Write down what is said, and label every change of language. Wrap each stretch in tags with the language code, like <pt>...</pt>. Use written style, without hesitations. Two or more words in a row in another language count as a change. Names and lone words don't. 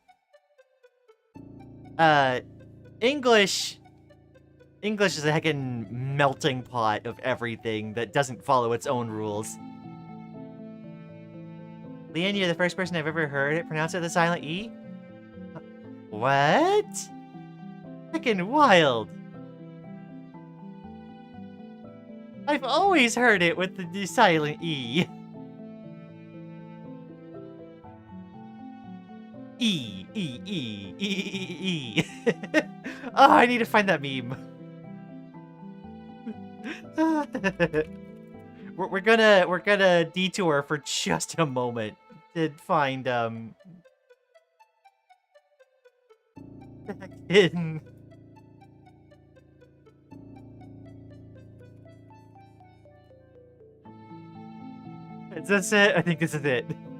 <en>English is a heckin' melting pot of everything that doesn't follow its own rules. Lian, you're the first person I've ever heard it pronounce it with a silent E? What? Freaking wild. I've always heard it with the silent E. E, E, E, E, E, E. Oh, I need to find that meme. we're gonna detour for just a moment to find hidden. Is this it? I think this is it.</en>